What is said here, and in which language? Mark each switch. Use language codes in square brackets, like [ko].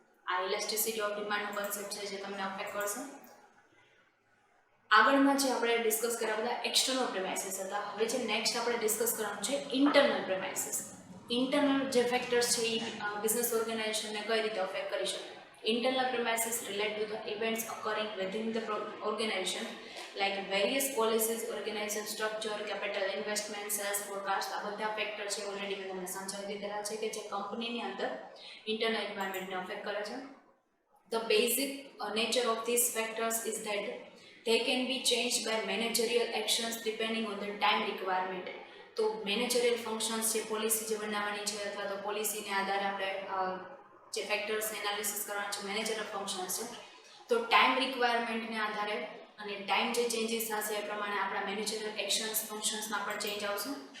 [gu] આ elasticity of ડિમાન્ડનો concept છે જે તમને અફેક્ટ કરશે. આગળના જે આપણે ડિસ્કસ કર્યા બધા એક્સટર્નલ પ્રેમાઇસીસ હતા. હવે જે નેક્સ્ટ આપણે ડિસ્કસ કરવાનું છે ઇન્ટરનલ પ્રેમાઇસીસ. ઇન્ટરનલ જે ફેક્ટર્સ છે એ બિઝનેસ ઓર્ગેનાઇઝેશનને કઈ રીતે અફેક્ટ કરી શકે? [en] Internal premises relate to the events occurring within the organization, like various policies, organization structure, capital investment, sales forecast. [gu] આ બધા ફેક્ટર છે ઓલરેડી મેં તમને સમજાવી દીધેલા છે કે જે કંપનીની અંદર ઇન્ટરનલ એન્વાયરમેન્ટને અફેક્ટ કરે છે. [en] The basic nature of these factors is that they can be changed by managerial actions depending on the time requirement. [gu] તો મેનેજરિયલ ફંક્શન્સ છે, પોલિસી જે બનાવવાની છે અથવા તો પોલિસીને આધારે આપણે જે ફેક્ટર્સ એનાલિસિસ કરવાના છે, મેનેજરલ ફંક્શન્સ છે, તો ટાઈમ રિક્વાયરમેન્ટને આધારે અને ટાઈમ જે ચેન્જીસ થશે એ પ્રમાણે આપણા મેનેજરલ એક્શન્સ ફંક્શન્સમાં પણ ચેન્જ આવશે.